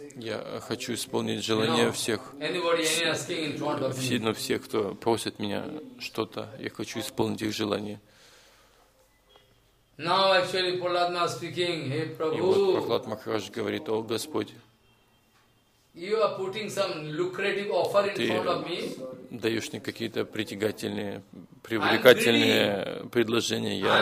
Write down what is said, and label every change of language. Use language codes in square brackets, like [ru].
[ru] Я хочу исполнить желание всех. [en] Anybody asking in front of me. [ru] Но все, кто просит меня что-то, я хочу исполнить их желание. [en] Now actually Prahlad Maharaj speaking. Hey Prabhu. [ru] И вот Прохлад Махарадж говорит: О Господь. [en] You are putting some lucrative offer in front of me. [ru] Даешь мне какие-то притягательные, привлекательные предложения.